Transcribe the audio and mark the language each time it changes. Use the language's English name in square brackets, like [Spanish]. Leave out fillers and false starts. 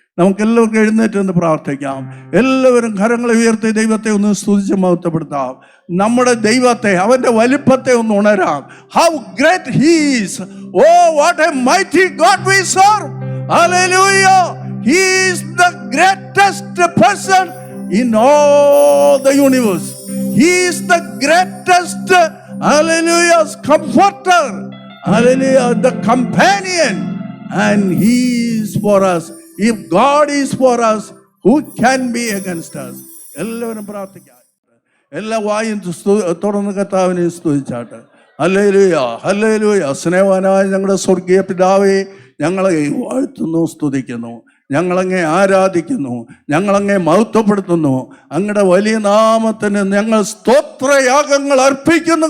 [Malayalam] നമുക്കെല്ലാവർക്കും എഴുന്നേറ്റ് നിന്ന് പ്രാർത്ഥിക്കാം. എല്ലാവരും കരങ്ങളെ ഉയർത്തി ദൈവത്തെ ഒന്ന് സ്തുതിച്ച് മഹത്വപ്പെടുത്താം. നമ്മുടെ ദൈവത്തെ, അവൻ്റെ വലിപ്പത്തെ ഒന്ന് ഉണരാം. [English] How great he is. Oh what a mighty God we serve. Hallelujah. He is the greatest person in all the universe. He is the greatest, hallelujah, comforter, hallelujah, the companion, and he is for us. If God is for us, who can be against us? [Malayalam] എല്ലാവരും പ്രാർത്ഥിക്കാം. എല്ലാ വായും തുറന്ന് കർത്താവിനെ സ്തുതിച്ചാട്ടെ. Hallelujah, hallelujah. സ്നേഹവാനായ ഞങ്ങളുടെ സ്വർഗീയ പിതാവേ, ഞങ്ങളെ വാഴ്ത്തുന്നു, സ്തുതിക്കുന്നു. ഞങ്ങളങ്ങേ ആരാധിക്കുന്നു, ഞങ്ങളങ്ങേ മഹത്വപ്പെടുത്തുന്നു. അങ്ങയുടെ വലിയ നാമത്തിന് ഞങ്ങൾ സ്തോത്രയാഗങ്ങൾ അർപ്പിക്കുന്നു.